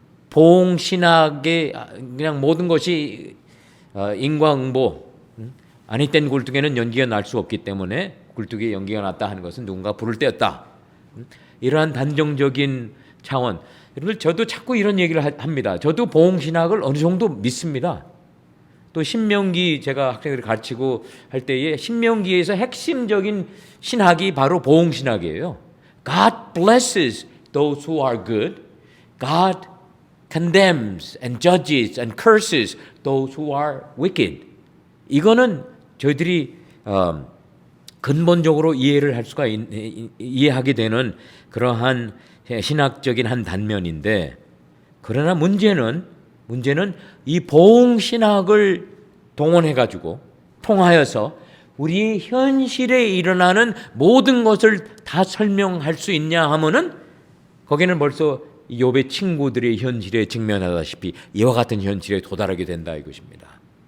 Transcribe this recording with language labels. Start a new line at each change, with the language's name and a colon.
Korean: 봉신학의 그냥 모든 것이 인과응보 아니 땐 굴뚝에는 연기가 날 수 없기 때문에 굴뚝에 연기가 났다 하는 것은 누군가 불을 떼었다. 이러한 단정적인 차원. 여러분들 저도 자꾸 이런 얘기를 합니다. 저도 봉신학을 어느 정도 믿습니다. 또 신명기 제가 학생들을 가르치고 할 때에 신명기에서 핵심적인 신학이 바로 봉신학이에요.
English: God blesses those who are good. God condemns and judges and curses those who are wicked.
Korean: 이거는 저희들이 근본적으로 이해를 할 수가 이해하게 되는 그러한 신학적인 한 단면인데 그러나 문제는 이 보응신학을 동원해가지고 통하여서 우리 현실에 일어나는 모든 것을 다 설명할 수 있냐 하면은 거기는 벌써 욥의 친구들의 현실에 직면하다시피 이와 같은 현실에 도달하게 된다 이것입니다.